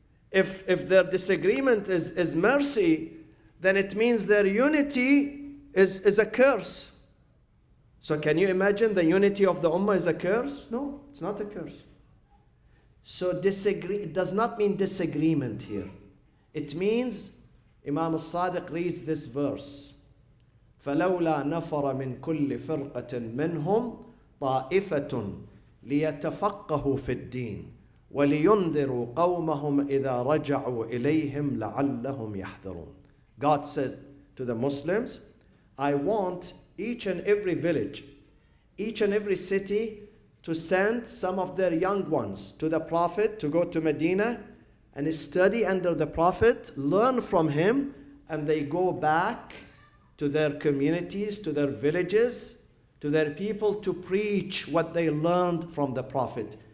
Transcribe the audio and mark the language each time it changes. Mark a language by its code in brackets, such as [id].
[en] If their disagreement is mercy, then it means their unity is a curse. So can you imagine the unity of the ummah is a curse? No, it's not a curse. So it does not mean disagreement here. It means, Imam al-Sadiq reads this verse, [ar] فلولا نفر من كل فرقة منهم طائفة ليتفقهوا في الدين ولينذروا قومهم إذا رجعوا إليهم لعلهم يحذرون. [en] God says to the Muslims, I want each and every village, each and every city to send some of their young ones to the Prophet to go to Medina and study under the Prophet, learn from him, and they go back to their communities, to their villages, to their people to preach what they learned from the Prophet.